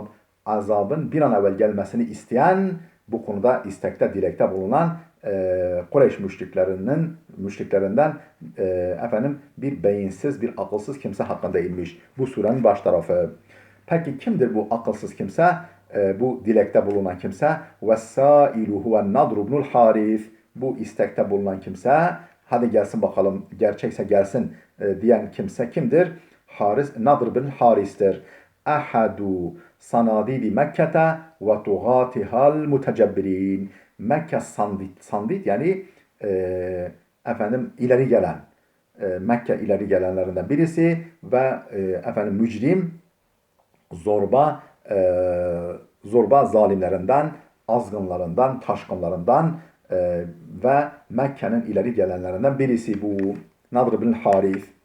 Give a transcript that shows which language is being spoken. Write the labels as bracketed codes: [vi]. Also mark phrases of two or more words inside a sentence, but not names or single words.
[tr] Azabın bir an evvel gelmesini isteyen, bu konuda istekte, dilekte bulunan Kureyş müşriklerinden efendim bir beyinsiz, bir akılsız kimse hakkında inmiş. Bu surenin baş tarafı. Peki kimdir bu akılsız kimse? Bu dilekte bulunan kimse. [ar] وَالسَّائِلُ هُوَ النَّضْرُ بْنُ الْحَارِثِ. [tr] Bu istekte bulunan kimse. Hadi gelsin bakalım, gerçekse gelsin diyen kimse kimdir? Nadr bin Haris'tir. [ar] أحد صناديد مكة وطغاة المتجبرين. [tr] Mekke sandit yani efendim ileri gelen Mekke ileri gelenlerinden birisi ve efendim mücrim zorba zalimlerinden, azgınlarından, taşkınlarından ve Mekke'nin ileri gelenlerinden birisi bu Nadr bin Haris.